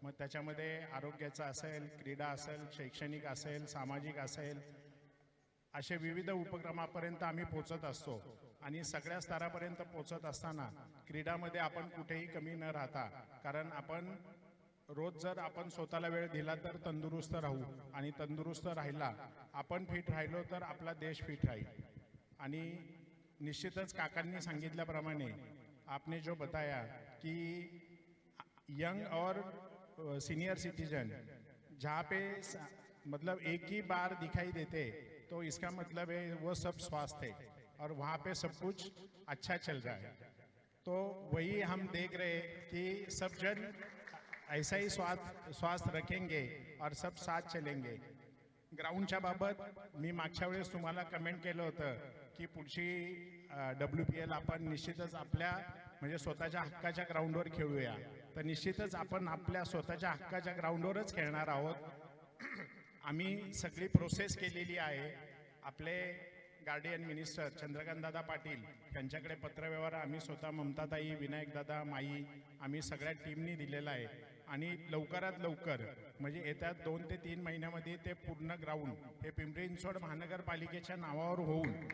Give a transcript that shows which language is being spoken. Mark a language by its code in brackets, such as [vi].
[mr] मग त्याच्यामध्ये आरोग्याचं असेल, क्रीडा असेल, शैक्षणिक असेल, सामाजिक असेल, असे विविध उपक्रमापर्यंत आम्ही पोचत असतो आणि सगळ्या स्तरापर्यंत पोचत असताना क्रीडामध्ये आपण कुठेही कमी न राहता, कारण आपण रोज जर आपण स्वतःला वेळ दिला तर तंदुरुस्त राहू आणि तंदुरुस्त राहिला, आपण फिट राहिलो तर आपला देश फिट राहील. आणि निश्चितच काकांनी सांगितल्याप्रमाणे [hi] आपने जो बताया कि यंग और सीनियर सिटीजन जहाँ पे मतलब एक ही बार दिखाई देते तो इसका मतलब है वो सब स्वस्थ है और वहाँ पे सब कुछ अच्छा चल रहा है. तो वही हम देख रहे कि सब जन ऐसा ही स्वास्थ्य रखेंगे और सब साथ चलेंगे. [mr] ग्राउंडच्या बाबत मी मागच्या वेळेस तुम्हाला कमेंट केलं होतं की पुढची WPL आपण निश्चितच आपल्या म्हणजे स्वतःच्या हक्काच्या ग्राउंडवर खेळूया. तर निश्चितच आपण आपल्या स्वतःच्या हक्काच्या ग्राउंडवरच खेळणार आहोत. आम्ही सगळी प्रोसेस केलेली आहे. आपले गार्डियन मिनिस्टर चंद्रकांत दादा पाटील यांच्याकडे पत्रव्यवहार आम्ही स्वतः ममताताई, विनायक दादा, माई आम्ही सगळ्या टीमनी दिलेला आहे आणि लवकरात लवकर म्हणजे येत्या 2 ते 3 महिन्यामध्ये ते पूर्ण ग्राउंड हे पिंपरी चिंचवड महानगरपालिकेच्या नावावर होऊन